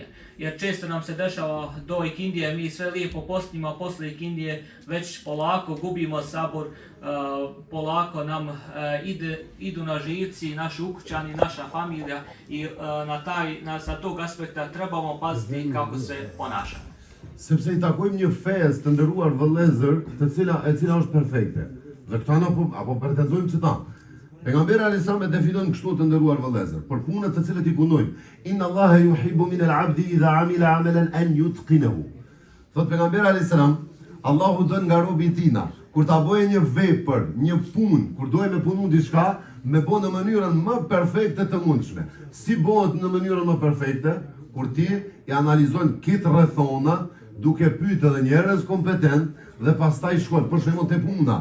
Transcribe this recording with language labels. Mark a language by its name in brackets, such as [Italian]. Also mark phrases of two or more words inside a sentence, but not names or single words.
[Bosnian] Jer često nam se dešava do ikindije, mi sve lijepo postimo, a posle ikindije već polako gubimo sabor, polako nam idu na živci naši ukućani, naša familija i sa tog aspekta trebamo paziti kako se ponašamo. [Albanian] Sepse i takojmë një fesë të nderuar vëllezër, e cila është perfekte. Dhe këta apo pretendojmë që ta. Pejgamberi [Arabic] عليه السلام [Albanian] e definon kështu të nderuar vëllezër, për punët të cilët i punojmë. [Arabic] إن الله يحب من العبد إذا عمل عملا أن يتقنه. [Albanian] Thot pejgamberi [Arabic] عليه السلام, [Albanian] Allahu don nga robi i tina, kur ta bëjë një vepër, një punë, kur doje me punu diçka, me bo në mënyrën më perfekte të mundshme. Si bëhet në mënyrën më perfekte? Kur ti i analizojnë kitë rrethona, duke pyetë edhe njerëz kompetent dhe pastaj shkon, për shembull te puna.